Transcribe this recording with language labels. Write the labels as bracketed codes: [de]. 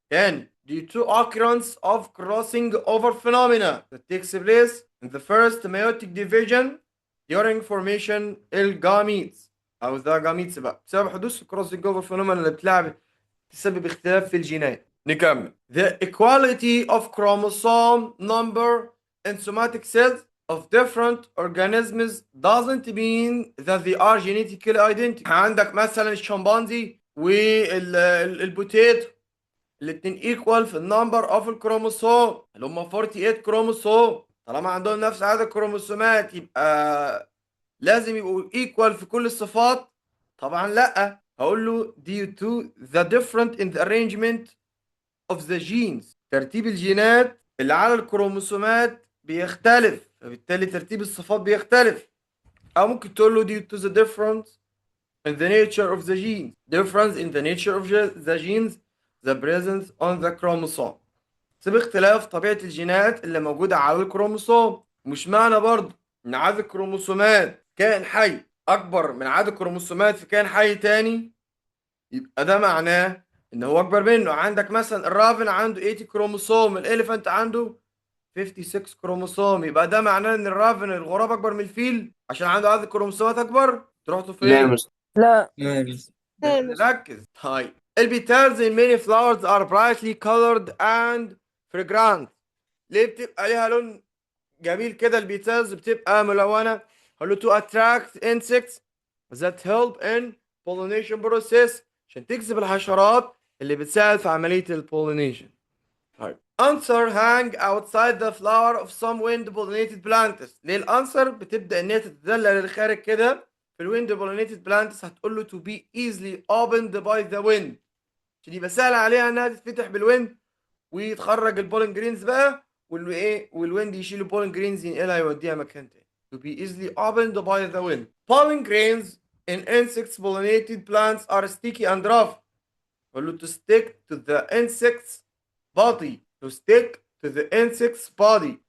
[en] And due to occurrence of crossing over phenomena that takes place in the first meiotic division during formation [ar] الجاميتس او ذا جاميتس بقى بسبب حدوث [en] crossing over phenomena [ar] اللي تسبب اختلاف في الجينات. نكمل. [en] The equality of chromosome number in somatic cells of different organisms doesn't mean that they are genetically identical. [ar] عندك مثلا الشمبانزي والبوتيتو الاتنين equal في النمبر اوف الكروموسوم اللي هم 48 كروموسوم. طالما عندهم نفس عدد الكروموسومات يبقى لازم يبقوا equal في كل الصفات؟ طبعا لا. هقول له [en] due to the different in the arrangement of the genes. [ar] ترتيب الجينات اللي على الكروموسومات بيختلف، فبالتالي ترتيب الصفات بيختلف. او ممكن تقول له [en] due to the difference in the nature of the genes. Difference in the nature of the genes, the presence on the chromosome. [ar] بسبب اختلاف طبيعة الجينات اللي موجودة على الكروموسوم. مش معنى برضه ان عدد الكروموسومات كائن حي اكبر من عدد الكروموسومات في كائن حي تاني يبقى ده معناه ان هو اكبر منه. عندك مثلا الرافن عنده 80 كروموسوم، الاليفانت عنده 56 كروموسوم، يبقى ده معناه ان الرافن الغراب اكبر من الفيل عشان عنده عدد كروموسومات اكبر. تروحوا لا يا فين؟ مستر. لا. ركز. طيب البيتالز [en] in many flowers are brightly colored and fragrant. [ar] ليه بتبقى ليها لون جميل كده؟ البيتالز بتبقى ملونة. هقول له [en] to attract insects that help in pollination process، [ar] عشان تجذب الحشرات اللي بتساعد في عملية البولينيشن. طيب [en] answer hang outside the flower of some wind pollinated plants. [ar] ليه الانسر بتبدأ ان هي تتدلل للخارج كده في الويند pollinated plants؟ هتقول له [en] to be easily opened by the wind، [ar] عشان يبقى سهل عليها انها تتفتح بالويند ويتخرج البولن جرينز بقى، والويند يشيل البولن جرينز ينقلها يوديها مكان تاني. [en] to be easily opened by the wind. Pollen grains in insects pollinated plants are sticky and rough. [ar] قول له [en] to stick to the insect's body. to stick to the insect's body.